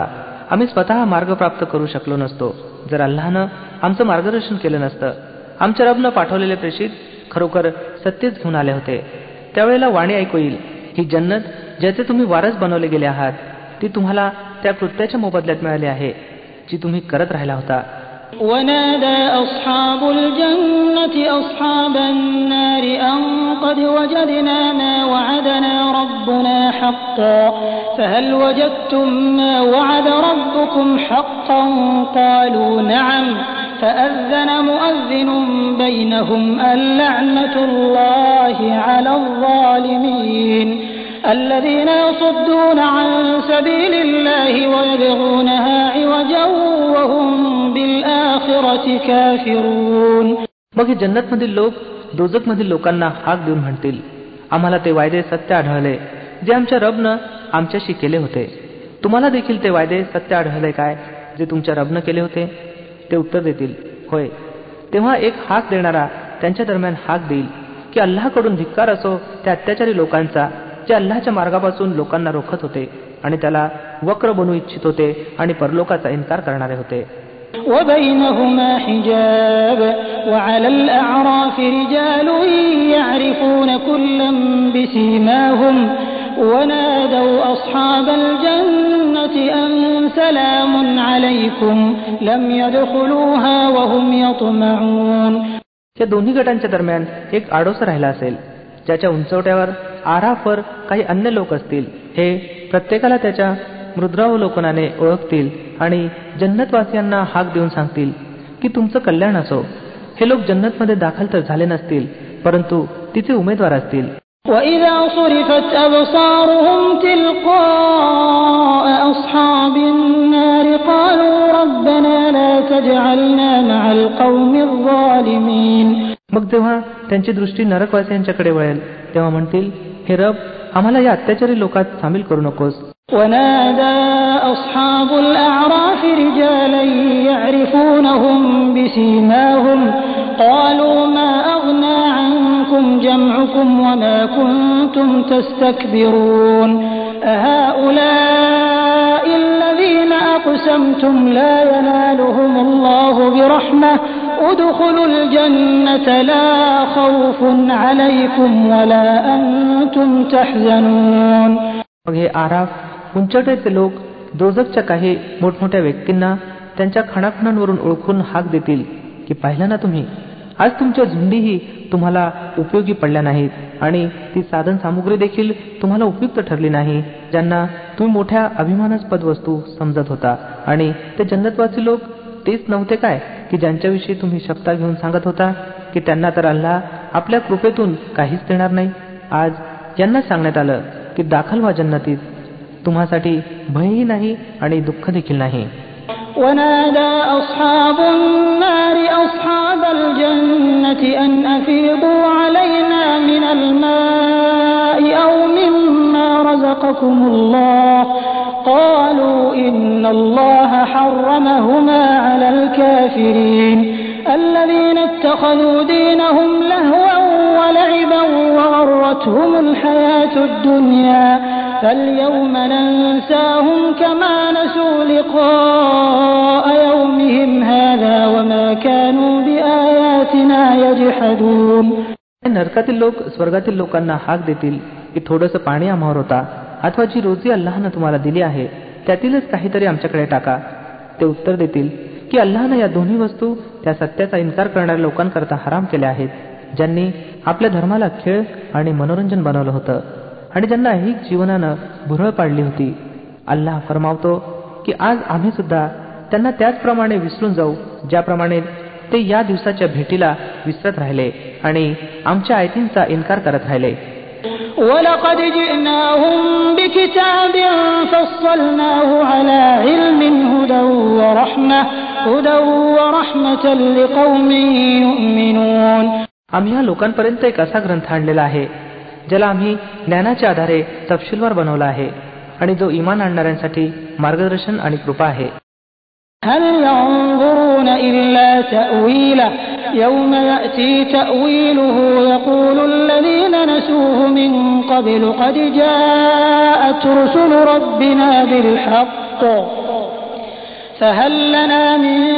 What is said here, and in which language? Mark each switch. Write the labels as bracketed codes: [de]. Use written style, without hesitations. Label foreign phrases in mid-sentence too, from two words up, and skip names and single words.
[mr] आम्ही स्वतः मार्ग प्राप्त करू शकलो नसतो जर अल्लाहनं आमचं मार्गदर्शन केलं नसतं. आमच्या रबनं पाठवलेले प्रेषित खरोखर सत्यच घेऊन आले होते. त्यावेळेला वाणी ऐकू येईल, ही जन्नत ज्याचे तुम्ही वारस बनवले गेले आहात ती तुम्हाला त्या कृत्याच्या मोबदल्यात मिळाली आहे जी तुम्ही करत राहिला होता. [ar] ونادى أصحاب الجنة أصحاب النار أن قد وجدنا ما وعدنا ربنا حقا فهل وجدتم ما وعد ربكم حقا قالوا نعم فأذن مؤذن بينهم اللعنة الله على الظالمين الذين يصدون عن سبيل الله ويبغونها عوجا وهم بالآخرة كافرون. [mr] मग हे जन्नतमधील लोक दोजखमधील लोकांना हाक देऊन म्हणतील, आम्हाला ते वायदे सत्य आढळले जे आमच्या रबनं आमच्याशी केले होते. तुम्हाला देखील ते वायदे सत्य आढळले काय जे तुमच्या रबनं केले होते? ते उत्तर देतील, होय. तेव्हा एक हाक देणारा त्यांच्या दरम्यान हाक देईल की अल्लाहकडून धिक्कार असो त्या अत्याचारी लोकांचा जे अल्लाहच्या मार्गापासून लोकांना रोखत होते आणि त्याला वक्र बनवू इच्छित होते आणि परलोकाचा इन्कार करणारे होते. [ar] وبينهما حجاب وعلى الأعراف رجال يعرفون كلا بسيماهم ونادوا أصحاب الجنة أن سلام عليكم لم يدخلوها وهم يطمعون. [mr] या दोन्ही गटांच्या दरम्यान एक आडोसं राहिला असेल ज्याच्या उंचवट्यावर आराफवर काही अन्य लोक असतील. हे प्रत्येकाला त्याच्या मृद्रावलोकनाने ओळखतील आणि जन्नतवासियांना हाक देऊन सांगतील की तुमचं कल्याण असो. हे लोक जन्नतमध्ये दाखल तर झाले नसतील परंतु तिचे उमेदवार असतील. [ar] وَإِذَا صُرِفَتْ أَبْصَارُهُمْ تِلْقَاءَ أَصْحَابِ النَّارِ قَالُوا رَبَّنَا لَا تَجْعَلْنَا مَعَ الْقَوْمِ الظَّالِمِينَ. [mr] मग जेव्हा त्यांची दृष्टी नरकवासियांच्याकडे वळेल तेव्हा म्हणतील, हे रब, आम्हाला या अत्याचारी लोकात सामील करू नकोस. [ar] ونادى أصحاب الأعراف رجالا يعرفونهم بسيماهم قالوا ما أغنى عنكم جمعكم وما كنتم تستكبرون أهؤلاء الذين أقسمتم لا ينالهم الله برحمة ادخلوا الجنة لا خوف عليكم ولا أنتم تحزنون. [mr] मग हे आराफ उंचवट्याचे लोक दोजखच्या काही मोठमोठ्या व्यक्तींना त्यांच्या खाणाखुणांवरून ओळखून हाक देतील की पाहिलं ना तुम्ही, आज तुमच्या झुंडीही तुम्हाला उपयोगी पडल्या नाहीत आणि ती साधन सामुग्री देखील तुम्हाला उपयुक्त ठरली नाही ज्यांना तुम्ही मोठ्या अभिमानास्पद वस्तू समजत होता. आणि ते जन्नतवासी लोक तेच नव्हते काय की ज्यांच्याविषयी तुम्ही शपथा घेऊन सांगत होता की त्यांना तर अल्लाह आपल्या कृपेतून काहीच देणार नाही. आज यांना सांगण्यात आलं की दाखल व्हा जन्नतीत, तुम्हासाठी भयही नाही आणि दुःख देखील नाही. [ar] ونادى أصحاب النار أصحاب الجنة أن أفيضوا علينا من الماء أو مما رزقكم الله قالوا إن الله حرمهما على الكافرين الذين اتخذوا دينهم لهوا ولعبا وغرتهم الحياة الدنيا فاليوم ننساهم كما نسوا لقاء يومهم هذا وما كانوا بآياتنا يجحدون. [mr] नरकातील लोक स्वर्गातील लोकांना हाक देतील की थोडंसं पाणी आम्हावर होता अथवा जी रोजी अल्लाहनं तुम्हाला दिली आहे त्यातीलच काहीतरी आमच्याकडे टाका. ते उत्तर देतील की अल्लाहनं या दोन्ही वस्तू त्या सत्याचा इन्कार करणाऱ्या लोकांकरता हराम केल्या आहेत ज्यांनी आपल्या धर्माला खेळ आणि मनोरंजन बनवलं होतं आणि ज्यांना ऐहिक जीवनानं भुरळ पाडली होती. अल्लाह फरमावतो की आज आम्ही सुद्धा त्यांना त्याचप्रमाणे विसरून जाऊ ज्याप्रमाणे ते या दिवसाच्या भेटीला विसरत राहिले आणि आमच्या आयतींचा इन्कार करत राहिले. [ar] وَلَقَدْ جِئْنَاهُمْ بِكِتَابٍ فَصَّلْنَاهُ عَلَى عِلْمٍ هُدًى وَرَحْمَةً لِقَوْمٍ يُؤْمِنُونَ. [mr] आम्ही या लोकांपर्यंत एक असा ग्रंथ आणलेला आहे ज्याला आम्ही ज्ञानाच्या आधारे तपशीलवार बनवला आहे आणि जो ईमान आणणाऱ्यांसाठी मार्गदर्शन आणि कृपा आहे. [ar] هل ينظرون إلا تأويله يوم يأتي تأويله يقول الذين أوتوه من قبل قد جاءت رسل ربنا بالحق فهل لنا من